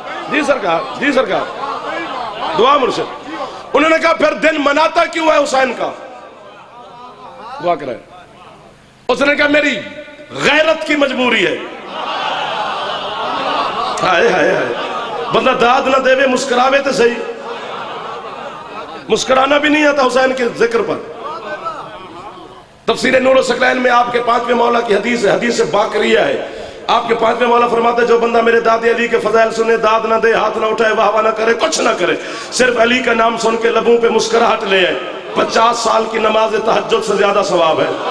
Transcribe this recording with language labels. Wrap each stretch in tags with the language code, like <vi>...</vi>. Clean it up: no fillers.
<ur>جی سرکار جی سرکار. دعا مرشد. انہوں نے کہا پھر دن مناتا کیوں ہے حسین کا؟ دعا کرائے. اس نے کہا میری غیرت کی مجبوری ہے. ہائے ہائے ہائے.</ur> <pa>بندہ داد نہ دے وے مسکراوے تو صحیح.</pa> <ur>مسکرانا بھی نہیں آتا حسین کے ذکر پر. تفسیر نور و ثقلین میں آپ کے 5ویں مولا کی حدیث ہے. حدیث باقریہ ہے. آپ کے 5ویں مولا فرماتے ہیں جو بندہ میرے دادی علی کے فضائل سنے، داد نہ دے، ہاتھ نہ اٹھائے، واہ واہ نہ کرے، کچھ نہ کرے، صرف علی کا نام سن کے لبوں پہ مسکراہٹ لے آئے، 50 سال کی نماز تہجد سے زیادہ ثواب ہے۔</ur>